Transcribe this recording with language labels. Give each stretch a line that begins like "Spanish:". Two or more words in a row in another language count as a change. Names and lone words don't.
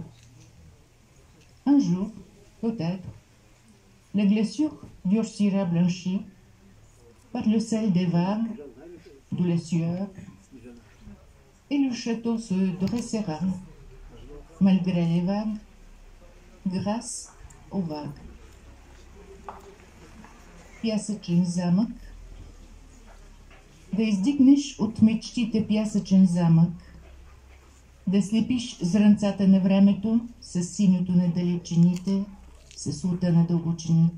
French: Un jour, peut-être, la glaçure durcira blanchie par le sel des vagues, de la sueur, et le château se dressera, malgré les vagues, grâce aux vagues.
Bulgarian: Пясъчен замък. Да издигнеш от мечтите пясъчен замък, да слепиш зранцата на времето с синьото на далечините, с лута на дълбочините.